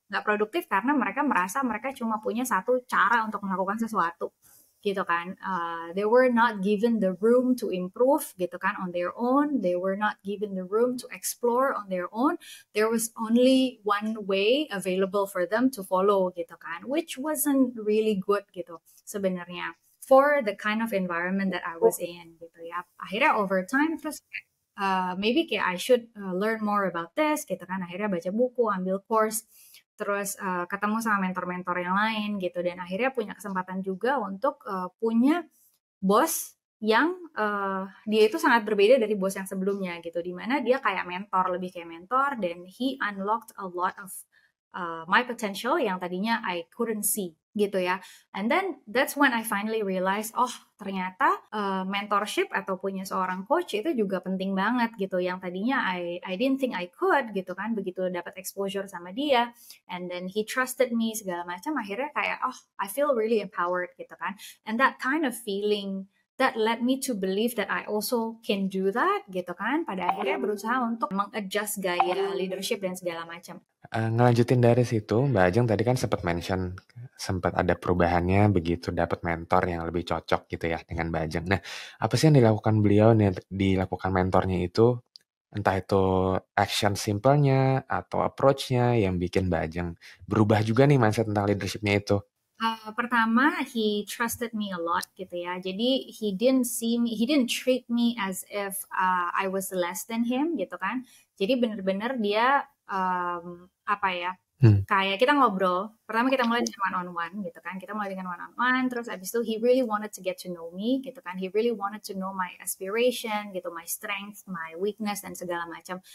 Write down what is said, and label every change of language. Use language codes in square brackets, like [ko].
[id] Nggak produktif karena mereka merasa mereka cuma punya satu cara untuk melakukan sesuatu gitu kan. [en] They were not given the room to improve gitu kan on their own. They were not given the room to explore on their own. There was only one way available for them to follow gitu kan, which wasn't really good [id] gitu sebenarnya [en] for the kind of environment that I was in gitu ya. [id] Akhirnya [en] over time terus maybe kayak I should learn more about this gitu kan. [id] Akhirnya baca buku, ambil course, terus ketemu sama mentor-mentor yang lain gitu, dan akhirnya punya kesempatan juga untuk punya bos yang dia itu sangat berbeda dari bos yang sebelumnya gitu, dimana dia kayak mentor, lebih kayak mentor, dan [en] he unlocked a lot of my potential [id] yang tadinya [en] I couldn't see [id] gitu ya. [en] And then that's when I finally realized, [id] oh ternyata mentorship atau punya seorang coach itu juga penting banget gitu. [en] Yang tadinya I didn't think I could gitu kan. [id] Begitu dapat exposure sama dia, [en] and then he trusted me segala macam, [id] akhirnya kayak oh [en] I feel really empowered gitu kan. And that kind of feeling that led me to believe that I also can do that gitu kan. [id] Pada akhirnya berusaha untuk mengadjust gaya leadership dan segala macam. Ngelanjutin dari situ, Mbak Ajeng tadi kan sempat mention, sempat ada perubahannya begitu dapat mentor yang lebih cocok gitu ya dengan Mbak Ajeng. Nah, apa sih yang dilakukan beliau nih, dilakukan mentornya itu, entah itu action simple-nya atau approach-nya yang bikin Mbak Ajeng berubah juga nih mindset tentang leadership-nya itu? [en] Pertama, he trusted me a lot gitu ya. Jadi he didn't treat me as if I was less than him gitu kan. [id] Jadi bener-bener dia apa ya? Kayak kita ngobrol. Pertama kita mulai dengan one on one gitu kan. Kita mulai dengan one on one. [en] Terus abis itu he really wanted to get to know me gitu kan. He really wanted to know my aspiration gitu, my strength, my weakness [id] dan segala macam.